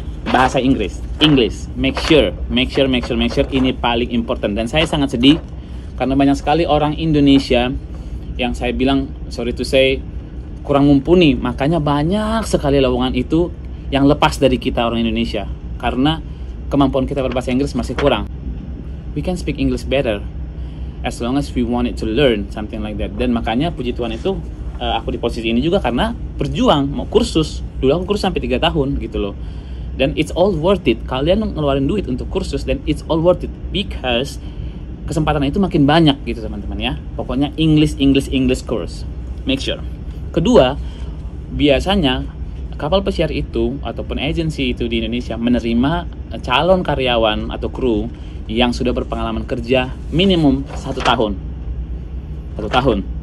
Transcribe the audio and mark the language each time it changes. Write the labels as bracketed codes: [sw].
[id] Bahasa Inggris, [en] make sure [id] ini paling important. Dan saya sangat sedih karena banyak sekali orang Indonesia yang saya bilang, [en] sorry to say, [id] kurang mumpuni. Makanya banyak sekali lowongan itu yang lepas dari kita orang Indonesia karena kemampuan kita berbahasa Inggris masih kurang. [en] We can speak English better as long as we wanted to learn something like that. [id] Dan makanya puji Tuhan itu aku di posisi ini juga karena berjuang mau kursus. Dulu aku kursus sampai 3 tahun gitu loh. Dan [en] it's all worth it. [id] Kalian ngeluarin duit untuk kursus dan [en] it's all worth it because [id] kesempatan itu makin banyak gitu teman-teman ya. Pokoknya [en] English course. Make sure. [id] Kedua, biasanya kapal pesiar itu ataupun agensi itu di Indonesia menerima calon karyawan atau kru yang sudah berpengalaman kerja minimum 1 tahun. 1 tahun.